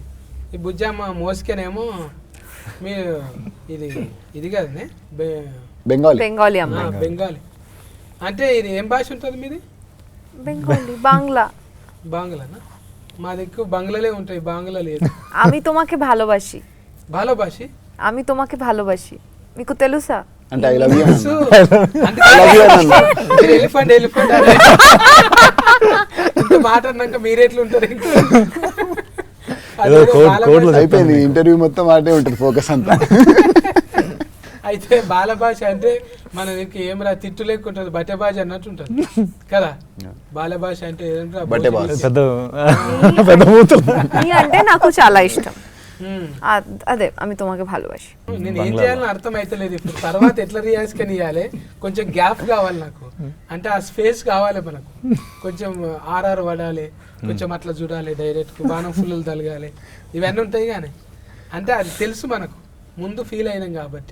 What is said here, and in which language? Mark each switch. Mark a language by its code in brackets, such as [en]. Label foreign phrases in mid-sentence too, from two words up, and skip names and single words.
[te] ఈ బుజ్జమ్మ మోసుకేనేమో మీరు ఇది కదనే బెంగాలీ. బెంగాలీ అమ్మ. బెంగాలీ అంటే ఇది ఏం భాష ఉంటుంది మీది? బెంగాలీ বাংলা. బాంగ్లానా? మా దగ్గర బంగ్లాలే ఉంటాయి, బాంగ్లా లేదు. [bn] আমি তোমাকে ভালোবাসি. [te] భాలోభాషి? [bn] আমি তোমাকে ভালোবাসি, [te] మీకు తెలుసా? అంటే [en] I love you. [te] ఎలిఫెంట్ మాట అన్నాక మీరెట్లుంటారు? అయిపోయింది ఇంటర్వ్యూ మొత్తం మాటే ఉంటుంది, ఫోకస్ అంతా. అయితే బాల భాష అంటే మన దగ్గర ఏం రా తిట్టు లేకుంటుంది, బట్టె భాష అన్నట్టు ఉంటుంది కదా. బాల భాష అంటే బట్టె భాష. పెద్ద మూతులు అంటే నాకు చాలా ఇష్టం. అదే [bn] আমি তোমাকে ভালোবাসি. [te] నేను ఏం చేయాలని అర్థం అయితలేదు ఇప్పుడు. తర్వాత ఎట్లా రియాక్షన్ ఇవ్వాలి? కొంచెం గ్యాప్ కావాలి నాకు, అంటే ఆ స్పేస్ కావాలి మనకు. కొంచెం ఆర్ఆర్ పడాలి, కొంచెం అట్లా చూడాలి, డైరెక్ట్ బాణం ఫుల్లు తలగాలి, ఇవన్నీ ఉంటాయి. కానీ అంటే అది తెలుసు మనకు, ముందు ఫీల్ అయినాం కాబట్టి.